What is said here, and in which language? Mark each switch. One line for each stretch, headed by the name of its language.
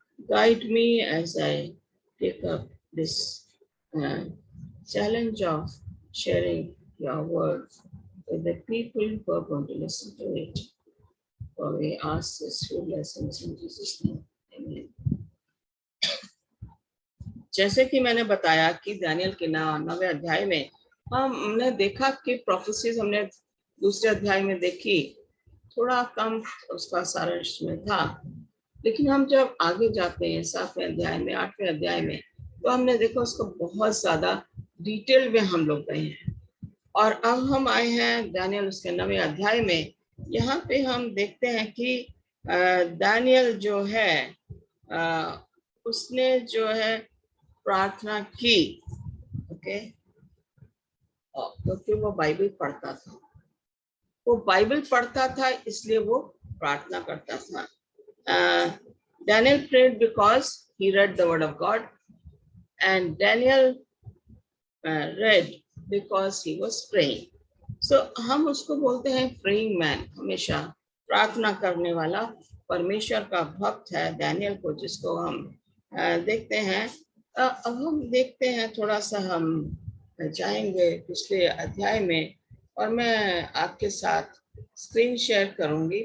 English: Guide me as I take up this challenge of sharing your word with the people who are going to listen to it. For we ask this few blessings in Jesus' name. Amen.
Hindi: जैसे कि मैंने बताया कि Daniel के 9वें अध्याय में हमने देखा कि प्रोफेसीज हमने दूसरे अध्याय में देखी, थोड़ा कम उसका सारांश में था। लेकिन हम जब आगे जाते हैं 7वें अध्याय में, 8वें अध्याय में, तो हमने देखा उसको बहुत ज्यादा डिटेल में हम लोग गए हैं। और अब हम आए हैं दानियल उसके 9वें अध्याय में। यहाँ पे हम देखते हैं कि दानियल जो है उसने जो है प्रार्थना की। ओके, क्योंकि वो बाइबल पढ़ता था, वो बाइबल पढ़ता था इसलिए वो प्रार्थना करता था।
English: Daniel prayed because he read the word of God, and Daniel read because he was praying.
Hindi: So हम उसको बोलते हैं praying man, हमेशा प्रार्थना करने वाला परमेश्वर का भक्त है दानियल को, जिसको हम देखते हैं। अब हम देखते हैं, थोड़ा सा हम जाएंगे पिछले अध्याय में और मैं आपके साथ स्क्रीन शेयर करूंगी।